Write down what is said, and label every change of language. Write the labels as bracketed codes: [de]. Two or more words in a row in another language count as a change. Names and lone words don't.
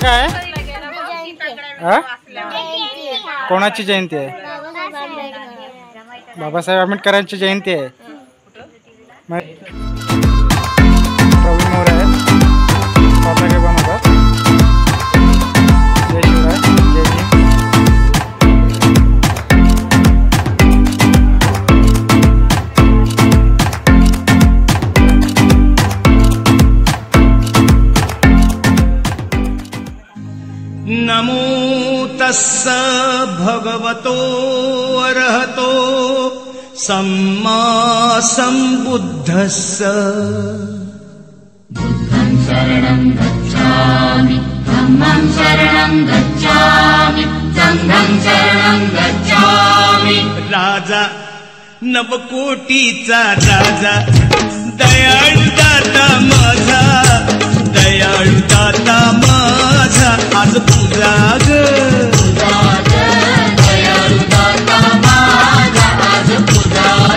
[mr] काय आहे? कोणाची जयंती आहे? बाबासाहेब आंबेडकरांची जयंती आहे। प्रवीण मोरे आहे, फटाके बनवतात। जय शिवराय, जय भीम। [pi] नमो तस्स भगवतो अरहतो सम्मा सम्बुद्धस्स। बुद्धं शरणं गच्छामि, धम्मं शरणं गच्छामि, संघं शरणं गच्छामि। [mr] राजा नवकोटीचा राजा, दयाळु दाता माझा, दयाळु दाता माझा, आज पूजा ग दयाळु दाता माझा, आज पूजा